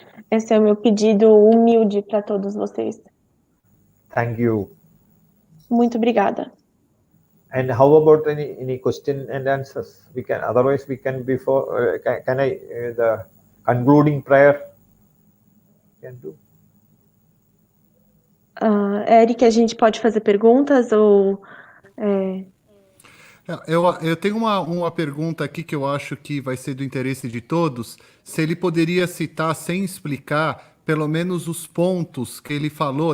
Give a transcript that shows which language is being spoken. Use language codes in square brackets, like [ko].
[pt] Esse é o meu pedido humilde para todos vocês. [en] Thank you. [pt] Muito obrigada. [en] And how about any question and answers? We can, otherwise we can before, can I, the concluding prayer can do? [pt] Erick, a gente pode fazer perguntas ou... Eu tenho uma pergunta aqui que eu acho que vai ser do interesse de todos. Se ele poderia citar, sem explicar, pelo menos os pontos que ele falou.